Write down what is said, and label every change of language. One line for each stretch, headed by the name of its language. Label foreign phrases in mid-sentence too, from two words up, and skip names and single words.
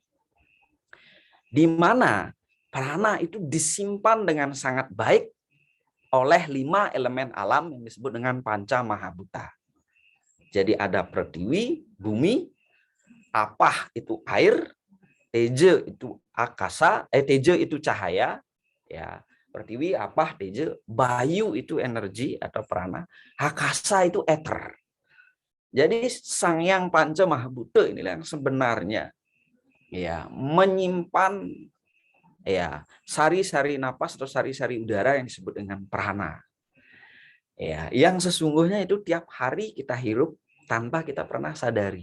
Indonesian: Di mana prana itu disimpan dengan sangat baik oleh 5 elemen alam yang disebut dengan panca mahabhuta. Jadi ada pratiwi, bumi, apah itu air, teja itu akasa, teja itu cahaya, ya, pratiwi, apah, teja, bayu itu energi atau prana, akasa itu ether. Jadi Sang Yang Panca Mahabhuta inilah yang sebenarnya ya menyimpan ya sari-sari napas atau sari-sari udara yang disebut dengan prana. Ya, yang sesungguhnya itu tiap hari kita hirup tanpa kita pernah sadari.